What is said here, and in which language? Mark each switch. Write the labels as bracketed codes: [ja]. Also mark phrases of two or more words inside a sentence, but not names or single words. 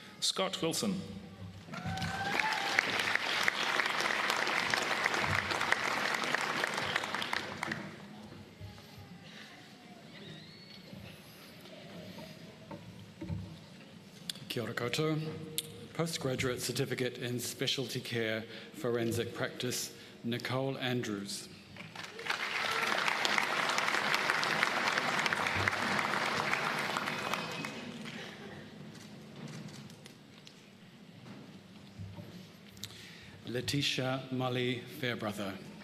[en] Scott Wilson. [mi] Kia ora koutou. [en] Postgraduate Certificate in Specialty Care Forensic Practice, Nicole Andrews. Letitia Mully Fairbrother.